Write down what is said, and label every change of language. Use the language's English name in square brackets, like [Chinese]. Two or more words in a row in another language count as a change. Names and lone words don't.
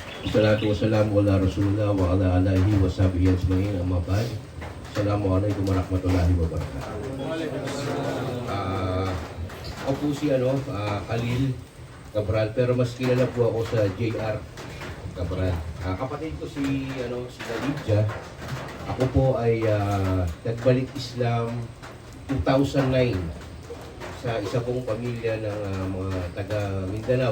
[Arabic] الصلاة والسلام على رسول الله و على آله و صحبه أجمعين أما بعد. السلام عليكم ورحمة الله وبركاته. [Filipino] Ako po si Khalil Cabral, pero mas kilala po ako sa JR Cabral. Kapatid ko si Dalidja. Ako po ay nagbalik Islam 2009 sa isa pong pamilya ng mga taga Mindanao.